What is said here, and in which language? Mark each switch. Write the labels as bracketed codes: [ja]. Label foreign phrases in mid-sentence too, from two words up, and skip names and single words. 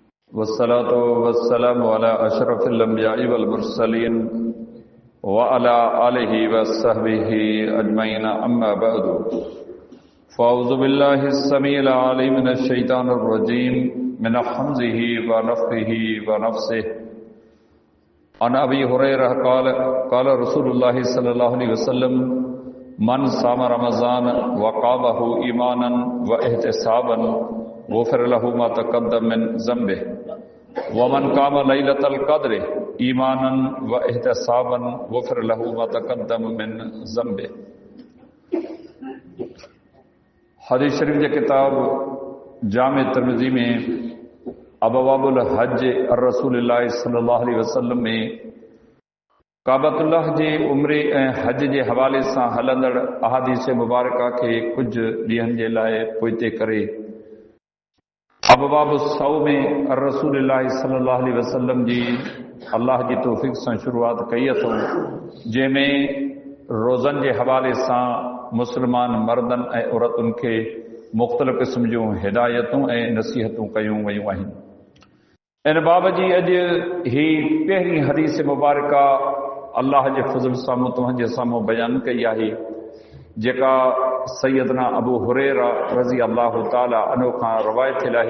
[ar] والصلاة والسلام على أشرف الأنبياء والمرسلين وعلى آله وصحبه أجمعين أما بعد فأعوذ بالله السميع العليم من الشيطان الرجيم من همزه ونفخه ونفسه عن أبي هريرة قال رسول الله صلى الله عليه وسلم من صام رمضان وقامه إيمانا واحتسابا غفر له ما تقدم من ذنبه ومن قام ليلة القدر إيمانا واحتسابا غفر له ما تقدم من ذنبه. [sd] हदीस शरीफ की किताब जामे तिरमिज़ी में अबवाबुल हज अर रसूलिल्लाह सल्लल्लाहु अलैहि वसल्लम में काबतुल्लाह जे उम्रे ऐं हज जे हवाले सां हलंदड़ अहादीस मुबारका के कुछ ॾींहनि जे लाइ पोइते करे अबवाब सौ में अर रसूलिल्लाह सल्लल्लाहु अलैहि वसल्लम जी अल्लाह जी तौफ़ीक़ सां शुरूआत कई अथऊं, जंहिंमें रोज़नि जे हवाले सां मुस्लमान मर्दनि ऐं औरतुनि खे मुख़्तलिफ़ क़िस्म जूं हिदायतूं ऐं नसीहतूं कयूं वयूं आहिनि। इन बाब जी अॼु ही पहिरीं हदीस मुबारका अल्लाह जे फज़ल सां तव्हांजे साम्हूं बयानु कई आहे, जेका सैयदना अबू हुरैरा [ar] رضي الله تعالى عنه [sd] खां रवायत थियल आहे।